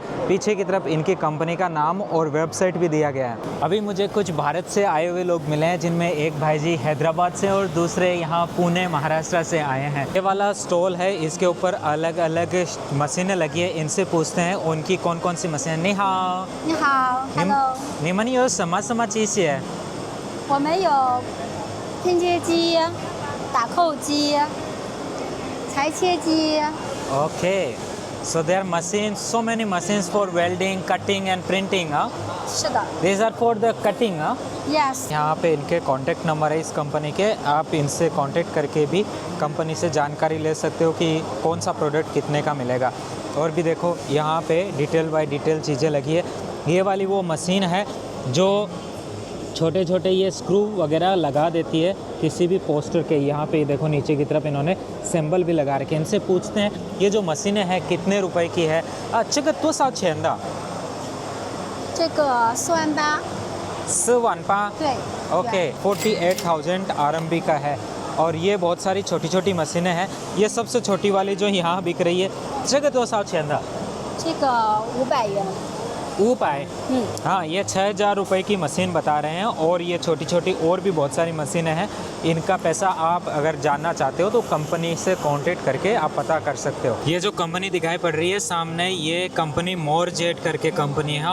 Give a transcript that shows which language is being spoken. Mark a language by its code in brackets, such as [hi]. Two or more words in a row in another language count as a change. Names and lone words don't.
[hi] पीछे की तरफ इनकी कंपनी का नाम और वेबसाइट भी दिया गया है। अभी मुझे कुछ भारत से आए हुए लोग मिले हैं, जिनमें एक भाई जी हैदराबाद से और दूसरे यहाँ पुणे महाराष्ट्र से आए हैं। ये वाला स्टॉल है, इसके ऊपर अलग अलग मशीनें लगी है। इनसे पूछते हैं उनकी कौन कौन सी मशीनें। [zh] 你好，你好 ，Hello。你们有什么机械？我们有拼接机、打扣机、裁切机。 [en] Okay, so there are machines, so many machines for welding, cutting and printing. [zh] 是的 [en] These are for the cutting. ，Yes。 [hi] यहाँ पे इनके [en] contact number [hi] है इस कंपनी के, आप इनसे कांटेक्ट करके भी कंपनी से जानकारी ले सकते हो कि कौन सा प्रोडक्ट कितने का मिलेगा। और भी देखो यहाँ पे [en] detail by detail [hi] चीज़ें लगी है। ये वाली वो मशीन है जो छोटे छोटे ये स्क्रू वगैरह लगा देती है किसी भी पोस्टर के। यहाँ पे देखो नीचे की तरफ इन्होंने सिंबल भी लगा रखे हैं। इनसे पूछते हैं ये जो मशीनें हैं कितने रुपए की है। [zh] 这个多少钱的？这个48000。 48000 对。 [hi] ओके 48,000 RMB का है। और ये बहुत सारी छोटी छोटी मशीनें हैं। ये सबसे छोटी वाली जो यहाँ बिक रही है [zh] 这个多少钱的？这个500元。 500। [hi] हाँ, ये 6,000 रुपये की मशीन बता रहे हैं। और ये छोटी छोटी और भी बहुत सारी मशीनें हैं। इनका पैसा आप अगर जानना चाहते हो तो कंपनी से कांटेक्ट करके आप पता कर सकते हो। ये जो कंपनी दिखाई पड़ रही है सामने, ये कंपनी मोरजेट करके कंपनी है।